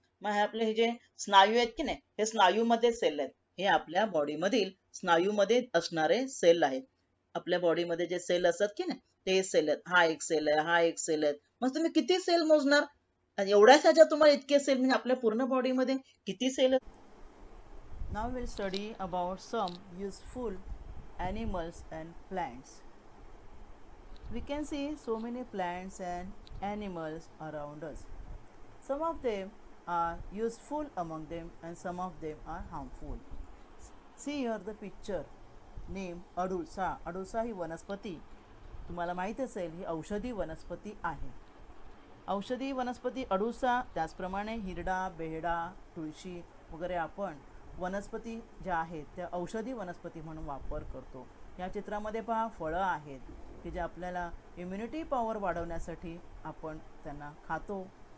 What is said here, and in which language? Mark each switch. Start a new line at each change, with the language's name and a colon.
Marathi: मग हे आपले हे जे स्नायू आहेत की नाही हे स्नायूमध्ये सेल आहेत. हे आपल्या बॉडीमधील स्नायूमध्ये असणारे सेल आहेत. आपल्या बॉडीमध्ये जे सेल असतात की नाही ते सेल आहेत. हा एक सेल आहे, हा एक सेल आहे. मग तुम्ही किती सेल मोजणार? एवढ्याच ह्याच्यात तुम्हाला इतके सेल म्हणजे आपल्या पूर्ण बॉडीमध्ये किती sale
English: Now we'll study about some useful animals and plants. We can see so many plants and animals around us. Some of them are useful among them and some of them are harmful. See here the picture named adulsa.
Marathi: अडुळसा ही वनस्पती तुम्हाला माहीत असेल, ही औषधी वनस्पती आहे. औषधी वनस्पती अडुळसा, त्याचप्रमाणे हिरडा, बेहडा, तुळशी वगैरे आपण वनस्पती ज्या आहेत त्या औषधी वनस्पती म्हणून वापर करतो. या चित्रामध्ये पहा फळं आहेत की जे आपल्याला इम्युनिटी पॉवर वाढवण्यासाठी आपण त्यांना खातो.